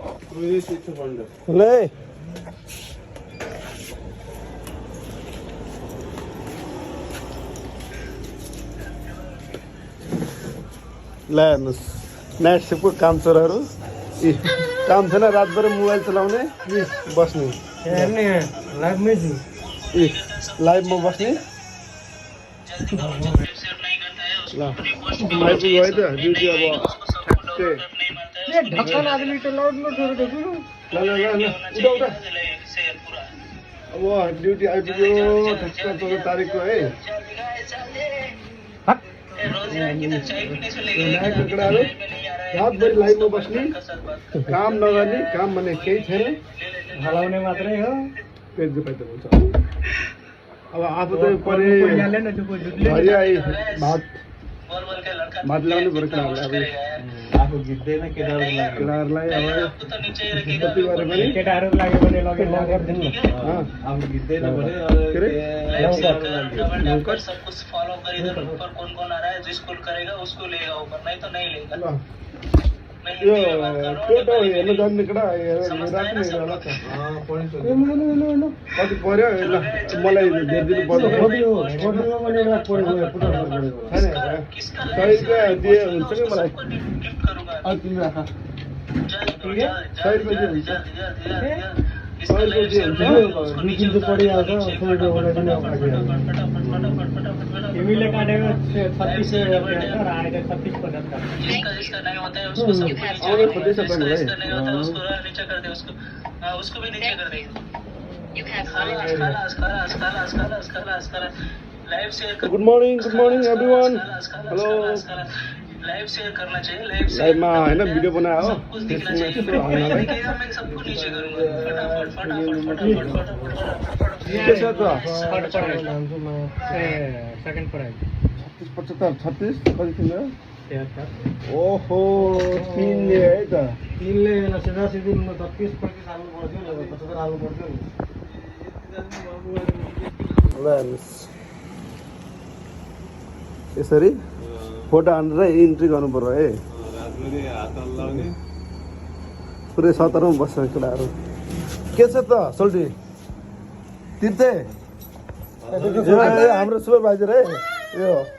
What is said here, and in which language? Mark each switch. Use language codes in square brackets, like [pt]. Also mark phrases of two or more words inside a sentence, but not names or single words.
[ne] ले ल हेर्नुहोस् नाइट सिफ्टको काम चोरहरू काम छैन रातभरि मोबाइल चलाउने बस्ने लाइभमा बस्ने ल आइपुग्यो है त ड्युटी अब [hi] ढक्कन आदमी तो लौट लो छोड़ दो [ne] ल उठा अब ड्युटी आइपुग्यो 14 तारिकको है केटाहरू रातभरि लाइभमा बस्ने काम नगर्ने काम भने केही छैन हलाउने मात्रै हो पेट दुखाइ त हुन्छ अब आफू त परे हरिया भात ल्याउनु पर्यो केटाहरूलाई आफू जित्दैन केटाहरूलाई अब कति गरे पनि केटाहरू लाग्यो भने लगेर गरिदिनु आफू जित्दैन भने [hi] सब कुछ फॉलो कर इधर ऊपर कौन कौन आ रहा है जो स्कूल करेगा उसको लेगा ऊपर नहीं तो नहीं लेगा [ne] यो टोटो हेर्नु जाने केटा राख्ने होला त कति पर्यो ल मलाई हेरिदिनु पर्छ दिए हुन्छ कि मलाई तिमी राख 100 रुपियाँ हुन्छ 100 रुपियाँ हुन्छ परिहाल्छ तिमीले काटेको 36 र आएको 36 [hi] जिसका नहीं होता है उसको सब नीचे कर दे उसको भी नीचे कर दे [en] live share good morning everyone hello live share [hi] करना चाहिए [ne] लाइभमा हैन भिडियो बनायो हो [hi] कुछ दिखना चाहिए मैं सबको नीचे करूंगा [ne] के छ त [en] second prize [ne] 75 36 कति तिम्रो ओहो तीनले है त तीनले सिधा सिधी 36 35 हाल्नु पर्थ्यो 75 हाल्नु पर्थ्यो ल हेर्नुहोस् यसरी फोटो हानेर इन्ट्री गर्नु पर्यो है पुरै सतरमा बस्छ केटाहरू के छ त सोल्टी तिर्थे हाम्रो सुपरभाइजर है यो